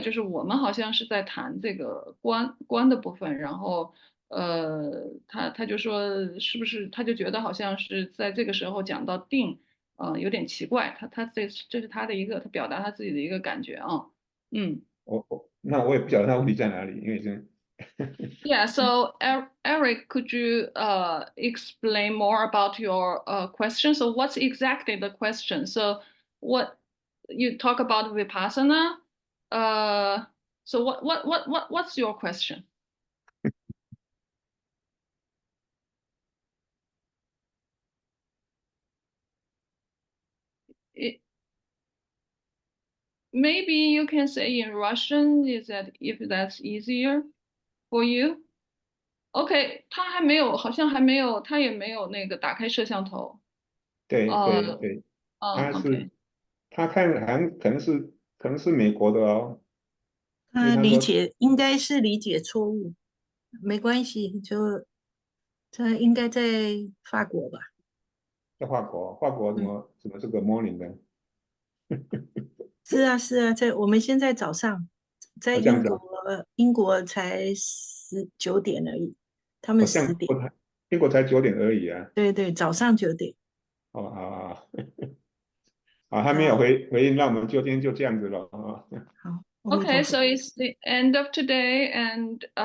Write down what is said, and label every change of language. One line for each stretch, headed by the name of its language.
Chinese: 就是我们好像是在谈这个观的部分，然后。他就说，是不是他就觉得好像是在这个时候讲到定，有点奇怪。这是他的一个他表达他自己的一个感觉啊。那我也不晓得他问题在哪里，因为是
English: Yeah, so Eric, could you explain more about your question? So what's exactly the question? So what you talk about vipassana? So what's your question? It, maybe you can say in Russian, is that if that's easier for you?
Chinese: OK，好像还没有，他也没有那个打开摄像头。对对呃，对，他
English: OK，
Chinese: 是他看好像可能是美国的哦，因为他说应该是理解错误，没关系，这应该在法国吧？在法国怎么这个 morning 的，是啊，是啊，我们现在早上在这样子啊，英国才9点而已，他们这样 10点，英国才9点而已啊，对对，早上9点。好，好，还没有好，回应，那我们今天就这样子了啊，好，阿弥陀
English: OK，
Chinese: 佛。
English: so it's the end of today and